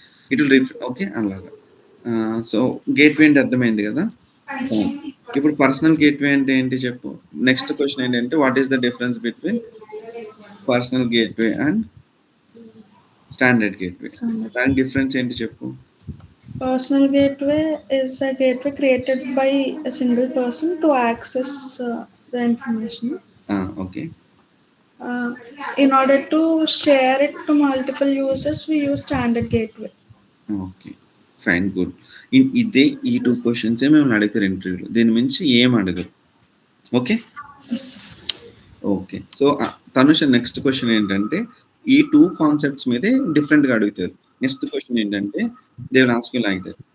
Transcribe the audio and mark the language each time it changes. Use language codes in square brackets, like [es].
[te] It will okay అలాగా. So, gateway అంటే అర్థమైంది కదా! ఇప్పుడు పర్సనల్ గేట్‌వే అంటే ఏంటి చెప్పు? నెక్స్ట్ క్వెషన్ ఏంటంటే [en] What is the difference between personal gateway and standard gateway? [te] దాని డిఫరెన్స్ ఏంటి చెప్పు? [en] Personal gateway is a gateway created by a single person to access the information. Okay. In order to share it to multiple users, we use standard gateway. Okay. Fine. Good. [te] ఇదే ఈ 2 క్వెషన్సే మిమ్మల్ని అడుగుతారు ఇంటర్వ్యూలో. దీని మించి ఏం అడగరు. Okay. [en] Yes. [te] Okay. So, Tanusha next question ఏంటంటే ఈ 2 కాన్సెప్ట్స్ మీదే డిఫరెంట్‌గా అడుగుతారు. [en] Next question ఏంటంటే they will ask you like that.